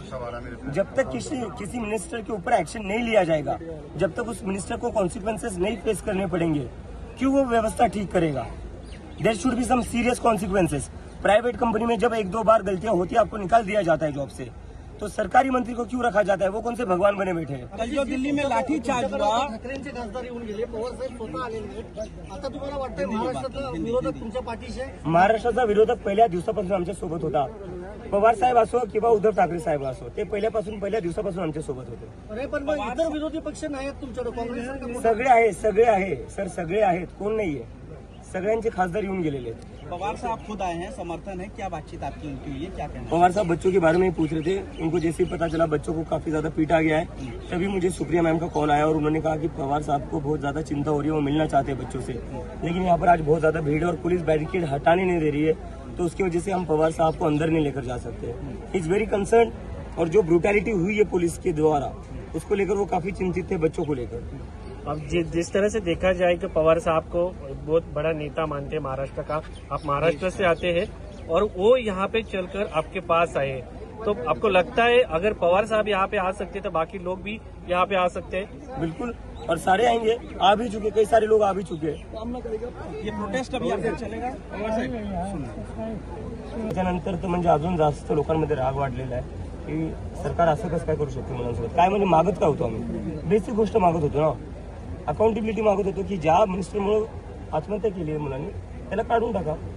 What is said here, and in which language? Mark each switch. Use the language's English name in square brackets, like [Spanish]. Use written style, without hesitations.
[Hindi] जब तक किसी मिनिस्टर के ऊपर एक्शन नहीं लिया जाएगा, जब तक उस मिनिस्टर को कॉन्सिक्वेंसेस नहीं फेस करने पड़ेंगे, क्यों वो व्यवस्था ठीक करेगा. [English] There should be some serious consequences. [Hindi] Private company में जब 1-2 बार गलतियां होती है, आपको निकाल दिया जाता है जॉब से, तो सरकारी मंत्री को क्यों रखा जाता है? वो कौन से भगवान बने बैठे हैं? कल जो दिल्ली में लाठी चार्ज हुआ, [Marathi] ठाकरेंचे खासदार येऊन गेले, पवार साहेब स्वतः आलेले आहेत. आता तुम्हाला वाटतंय महाराष्ट्रातला विरोधक तुमच्या पाठीशी आहे? महाराष्ट्राचा विरोधक पहिल्या दिवसापासून आमच्या सोबत होता. पवार साहेब असो किंवा उद्धव ठाकरे साहेब असो, ते पहिल्या दिवसापासून आमच्या सोबत होते. अरे पण मग इतर विरोधी पक्ष नाहीत तुमच्याकडे? काँग्रेस सगळे आहे सर, सगळे आहेत. कोण नाहीये? सगळ्यांचे खासदार येऊन गेलेले आहेत. [Hindi] पवार साहब खुद आए हैं, समर्थन है, क्या बातचीत आपकी उनकी हुई है, क्या कहना? पवार साहब बच्चों के बारे में ही पूछ रहे थे. उनको जैसे ही पता चला बच्चों को काफी ज्यादा पीटा गया है, तभी मुझे सुप्रिया मैम का कॉल आया और उन्होंने कहा कि पवार साहब को बहुत ज्यादा चिंता हो रही है, वो मिलना चाहते हैं बच्चों से, लेकिन यहाँ पर आज बहुत ज्यादा भीड़ है और पुलिस बैरिकेड हटाने नहीं दे रही है, तो उसकी वजह से हम पवार साहब को अंदर नहीं लेकर जा सकते. [English] Is very concern. [Hindi] और जो ब्रूटैलिटी हुई है पुलिस के द्वारा, उसको लेकर वो काफी चिंतित थे, बच्चों को लेकर. अब जिस तरह से देखा जाए कि पवार साहब को बहुत बड़ा नेता मानते हैं महाराष्ट्र का, आप महाराष्ट्र से आते हैं और वो यहाँ पे चलकर आपके पास आए, तो आपको लगता है अगर पवार साहब यहाँ पे आ सकते तो बाकी लोग भी यहाँ पे आ सकते हैं? बिल्कुल, और सारे आएंगे, आ भी चुके, कई सारे लोग आ भी चुके हैं. ये प्रोटेस्ट अभी आगे चलेगा? [Marathi] त्याच्यानंतर तर म्हणजे अजून जास्त लोकांमध्ये राग वाढलेला आहे की सरकार असं कसं काय करू शकते मुलांसोबत. काय म्हणजे मागत काय होतो आम्ही, बेसिक गोष्ट मागत होतो ना, अकाउंटेबिलिटी मागत होतो की ज्या मिनिस्टरमुळे आत्महत्या केली आहे मुलांनी त्याला काढून टाका.